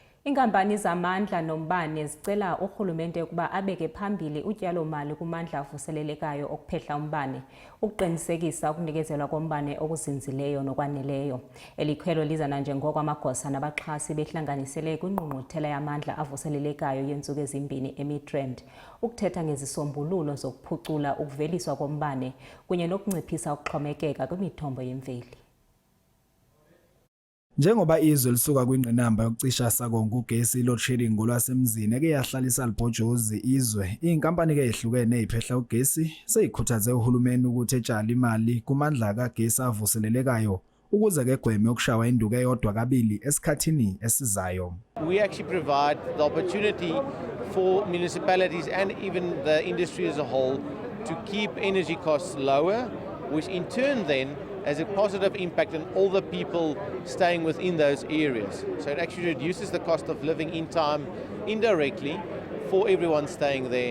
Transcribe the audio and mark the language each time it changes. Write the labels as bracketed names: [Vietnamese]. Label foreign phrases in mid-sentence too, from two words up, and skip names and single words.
[Xhosa] Inkampani zamandla nombane zicela urhulumente ukuba abeke phambili utyalo-mali kumandla avuselelekayo okuphehla umbane, ukuqinisekisa ukunikezelwa kombane okuzinzileyo nokwaneleyo. Eli khwelo liza nanjengoko amagosa nabaxhasi behlanganisele kwingqungquthela yamandla avuselelekayo yeentsuku ezimbini eMidrand, ukuthetha ngezisombululo zokuphucula ukuveliswa kombane kunye nokunciphisa ukuxhomekeka kwimithombo yemveli. [Zulu] Njengoba izwe lisuka kwingqinamba yokucisha sakonke ugesi [English] load shedding [Zulu] ngolwasemzini eke yahlalisa libhojozi izwe, inkampani ke ehlukene eziphehla ugesi seyikhuthaze uhulumeni ukuthi etshale imali kumandla kagesi avuselelekayo ukuze ke gweme ukushawa induku eyodwa kabili esikhathini esizayo. [English] We actually provide the opportunity for municipalities and even the industry as a whole to keep energy costs lower, which in turn then has a positive impact on all the people staying within those areas. So it actually reduces the cost of living in time indirectly for everyone staying there.